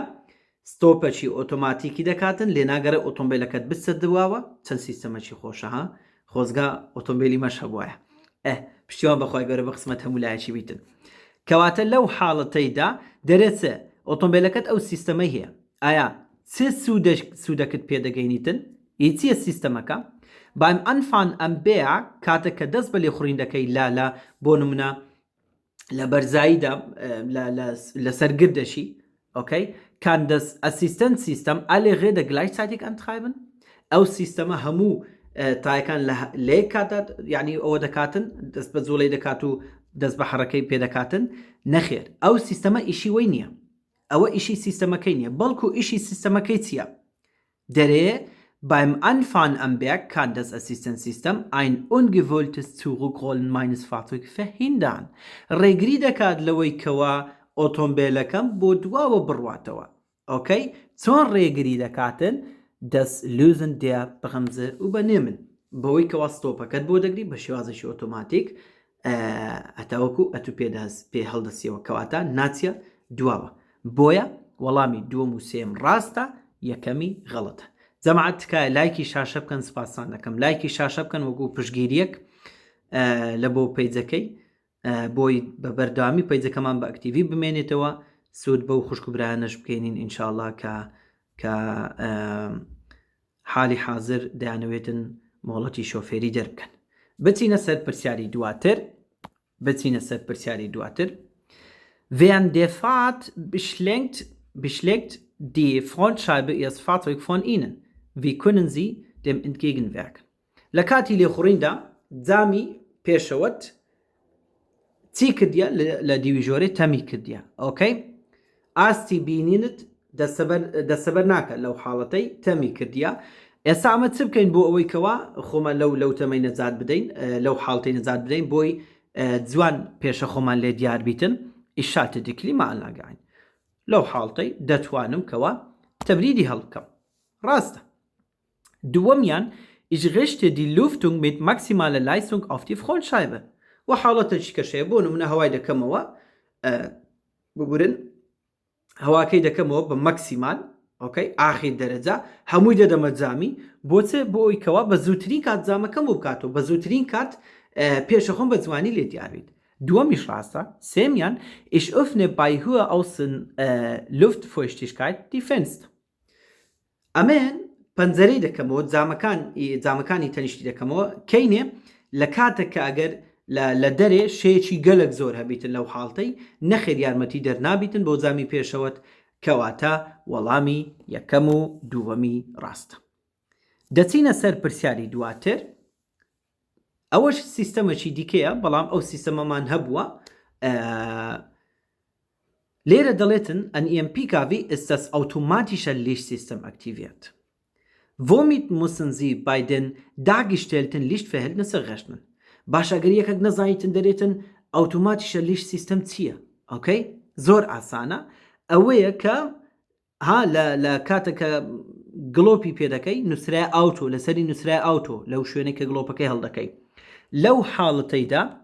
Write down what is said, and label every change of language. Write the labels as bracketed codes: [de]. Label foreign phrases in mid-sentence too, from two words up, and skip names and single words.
[ckb] ستۆپەکی ئۆتۆماتیکی دەکاتن لێ ناگەرە ئۆتۆمبیلەکەت بچە دواوە چەند سیستەمەکی خۆشەها خۆزگا ئۆتۆمبیلی مەش هەبووایە پشتیوان بەخوای گەورە بە قسمەت هەمولایەکی بیتن کەواتە لەو حاڵەتەیدا دەرێتە ئۆتۆمبیلەکەت ئەو سیستەمەی هەیە ئایا چه سوودەکەت پێدەگەینیتن ئیچیە سیستەمەکە [de] beim Anfahren am Berg [ckb] کاتێک کە دەست بە لێخوڕین دەکەی لە بۆ نمونە لە بەرزاییدا لە سەرگردەشی okay [de] kann das Assistenzsystem alle Räder gleichzeitig antreiben [ckb] ئەو سیستەمە هەموو تایەکان لێ کاتە یعنی ئەوە دەکاتن دەست بە زۆڵەی دەکات و دەست بە حرەکەی پێدەکاتن نەخێر ئەو سیستەمە ئیشی وەی نییە ئەوە ئیشی سیستەمەکەی نییە بەڵکو ئیشی سیستەمەکەی چییە دەرێ [de] Beim Anfahren am Berg kann das Assistenzsystem ein ungewolltes Zurückrollen meines Fahrzeugs verhindern. [ckb] ڕێگری دەکات لەوەی کەوا ئۆتۆمبیلەکەم بۆ دواوە بڕواتەوە. [de] Okay? [ckb] چۆن ڕێگری دەکاتن [de] das Lösen der Bremse übernehmen. [ckb] بەوەی کەوا ستۆپەکەت بۆ دەگری بە شێوازێکی ئۆتۆماتیک ئەتاوەکو ئەتو پێ هەڵدەسیەوە کەواتە ناچیە دواوە. بۆیە وەڵامی دووەم و سێم ڕاستە یەکەمی غەڵەتە. جەماعەت تکایە لایکی شاشە بکەن سپاسان دەکەم لایکی شاشە بکەن وەکو پشتگیریەک لە بۆ پەیجەکەی بۆی بە بەردەوامی پەیجەکەمان بە ئەکتیڤی بمێنێتەوە سوود بەو خوشکبرایانەش بکەینین ئینشاءڵڵا کە حالی حاضر دەیانەوێتن مۆڵەتی شۆفێری دەربکەن بچینە سەر پرسیاری دواتر [de] Während der Fahrt beschlägt die Frontscheibe Ihres Fahrzeugs von Ihnen. Wie können Sie dem entgegenwirken? [ckb] لە کاتی لێخوڕیندا جامی پێشەوەت چی کردیە لە دیویژۆرەی تەمی کردیە ئۆکەی ئاستی بینینت دەسەبەر ناکە لەو حاڵەتەی تەمی کردیە ئێستا ئەمە چ بکەین بۆ ئەوەی کەوا خۆمە لەو تەمەی نەجات بدەین لەو حاڵتەی نەجات بدەین بۆی جوان پێشە خۆمان لێ دیار بیتن ئیشاتە دیکلی ماڵناگەین لەو حاڵتەی دەتوانم کەوا تەبریدی هەڵبکەم ڕاستە دووەمیان [de] Ich richte die Lüftung mit maximaler Leistung auf die Frontscheibe. [ckb] و حاڵەتێکی کەشەیە بۆ نمونە هەوای دەکەمەوە ببورن هەواکەی دەکەمەوە بە مەکسیمال ئۆکەی ئاخیر دەرەجا هەمووی دەدەمە جامی بۆچێ بۆ ئەوی کەوا بە زووترین کات جامەکەم و بکاتەوە بە زووترین کات پێشەخۆم بە جوانی لێ دیاربیت دووەمیش ڕاستە سێمیان [de] Ich öffne bei hoher Außenluftfeuchtigkeit die Fenster [ckb] ئەمێن پەنجەرەی دەکەمەوە جامەکانی تەنیشتی دەکەمەوە کەینێ لە کاتێک کە ئەگەر لە دەرێ شەیەکی گەلک زۆر هەبیتن لەو حاڵتەی نەخێر یارمەتی دەرنابیتن بۆ جامی پێشەوەت کەواتە وەڵامی یەکەم و دووەمی ڕاستە. دەچینە سەر پرسیاری دواتر. ئەوەش سیستەمەکی دیکەیە بەڵام ئەو سیستەمەمان هەبووە لێرە دەڵێتن [de] an EMP-KW ist das automatische Lichtsystem aktiviert. Womit müssen Sie bei den dargestellten Lichtverhältnissen rechnen? [ckb] باش ئەگەر یەکێک نەزانیتن دەرێتن [de] automatische Licht [ckb] سیستەم چییە؟ ئۆکەی زۆر ئاسانە ئەوەیە کە لە کاتێکە گڵۆپی پێدەکەی نووسرای ئاوتۆ لەسەری نووسرای ئاوتۆ لەو شوێنێک کە گڵۆپەکەی هەڵدەکەی لەو حاڵەتەیدا